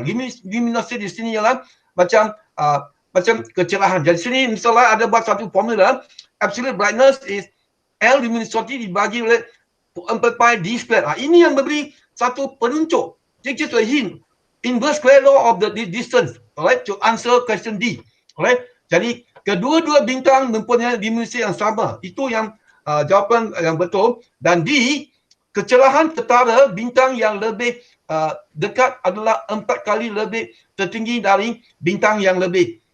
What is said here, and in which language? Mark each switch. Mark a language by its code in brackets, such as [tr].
[ms] Luminosity di sini ialah macam kecerahan. Jadi sini misalnya ada buat satu formula, [en] absolute brightness is L luminosity [ms] dibagi oleh 4 pi d square. Ini yang memberi satu penunjuk. [en] Just a hint. Inverse square law of the distance. Alright, to answer question D. Alright. [ms] Jadi kedua-dua bintang mempunyai luminosity yang sama. Itu yang jawapan yang betul. Dan D, kecerahan ketara bintang yang lebih dekat adalah 4 kali lebih tertinggi dari bintang yang lebih.